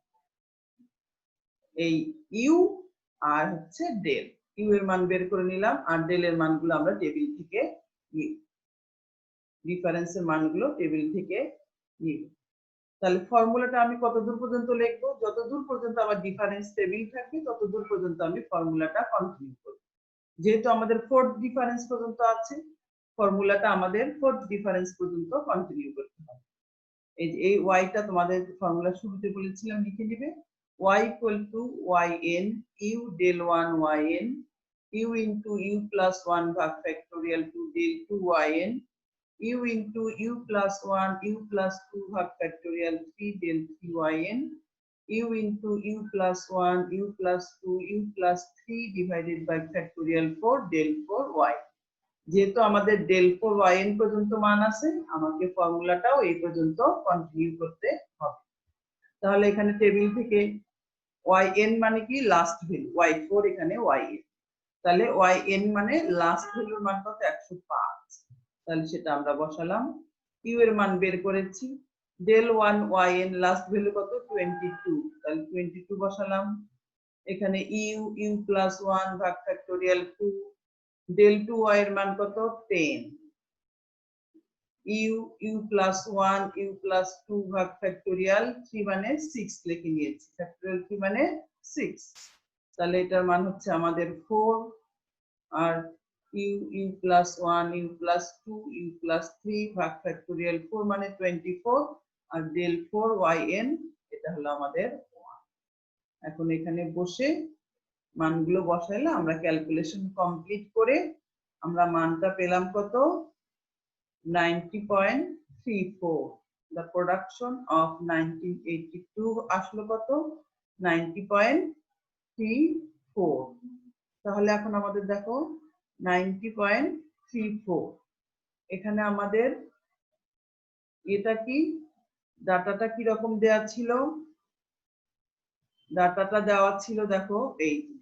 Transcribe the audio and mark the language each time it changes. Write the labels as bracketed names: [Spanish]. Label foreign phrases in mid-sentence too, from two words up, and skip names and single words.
[Bangla] এই u আর হচ্ছে ডেল u এর মান বের করে নিলাম আর ডেল এর মানগুলো আমরা টেবিল থেকে নিই ডিফারেন্সের মানগুলো টেবিল থেকে নিই তাহলে ফর্মুলাটা আমি কতদূর পর্যন্ত লিখবো যতদূর পর্যন্ত আমার [English] difference table [Bangla] থাকে ততদূর পর্যন্ত আমি ফর্মুলাটা কন্টিনিউ করব যেহেতু আমাদের [English] fourth difference [Bangla] পর্যন্ত আছে ফর্মুলাটা আমাদের [English] fourth difference [Bangla] পর্যন্ত কন্টিনিউ করতে হবে এই যে এই y টা তোমাদের ফর্মুলা শুরুতে বলেছিলাম লিখে দিবে [English] y equal to yn u del 1 yn u into u plus 1 ভাগ factorial 2 del 2 yn u into u plus 1 u plus 2 ভাগ factorial 3 del 3 yn u into u plus 1 u plus 2 u plus 3 divided by factorial 4 del 4 y [Bangla] যেহেতু আমাদের [English] del 4 yn পর্যন্ত মান [Bangla] আছে আমাকে ফর্মুলাটাও এই পর্যন্ত কন্টিনিউ করতে হবে তাহলে এখানে টেবিল থেকে yn মানে কি [English] last value [Bangla] y4 এখানে yn তাহলে yn মানে লাস্ট ভ্যালুর মান কত 105 তাহলে সেটা আমরা বসালাম u এর মান বের করেছি [English] del 1 yn last value [Bangla] কত 22 তাহলে 22 বসালাম এখানে [English] u plus 1 [Bangla] ভাগ ফ্যাক্টোরিয়াল 2 del 2y এর মান কত 10 [English] u plus 1 u plus 2 [Bangla] ভাগ ফ্যাক্টোরিয়াল 3 মানে 6 লিখে নিয়েছি ফ্যাক্টোরিয়াল 3 মানে 6 তাহলে এটার মান হচ্ছে আমাদের 4 আর [English] u plus 1 u plus 2 u plus 3 [Bangla] ভাগ ফ্যাক্টোরিয়াল 4 মানে 24 আর [English] del 4 yn [Bangla] এটা হলো আমাদের 1 এখন এখানে বসে মানগুলো বসাইলে আমরা ক্যালকুলেশন কমপ্লিট করে আমরা মানটা পেলাম কত 90.34 [English] the production of 1982 [Bangla] আসলো কত 90.34 তাহলে এখন আমাদের দেখো 90.34 এখানে আমাদের এটা কি ডাটাটা কি রকম দেয়া ছিল ডাটাটা দেওয়া ছিল দেখো এই